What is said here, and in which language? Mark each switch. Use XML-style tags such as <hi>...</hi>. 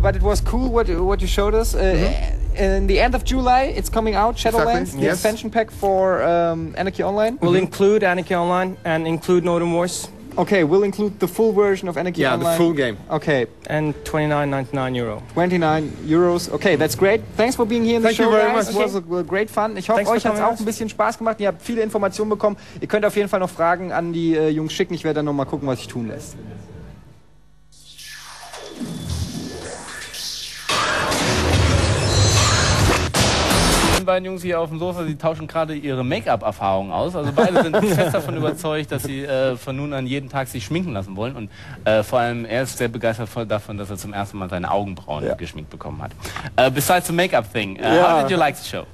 <en>But it was cool what you showed us. In the end of July, it's coming out, Shadowlands, the expansion pack for Anarchy Online. We'll include Anarchy Online and include Northern Wars. Okay, we'll include the full version of Anarchy Online. Yeah, the full game. Okay. And €29.99. €29. Okay, that's great. Thanks for being here in the show, guys. It was great fun.</en> <de>Ich hoffe, euch hat es auch ein bisschen Spaß gemacht. Ihr habt viele Informationen bekommen. Ihr könnt auf jeden Fall noch Fragen an die Jungs schicken. Ich werde dann noch mal gucken, was sich tun lässt. Die beiden Jungs hier auf dem Sofa, sie tauschen gerade ihre Make-up-Erfahrungen aus. Also beide sind fest davon überzeugt, dass sie von nun an jeden Tag sich schminken lassen wollen. Und vor allem er ist sehr begeistert davon, dass er zum ersten Mal seine Augenbrauen geschminkt bekommen hat.</de> <en>Besides the make-up thing, how did you like the show?</en>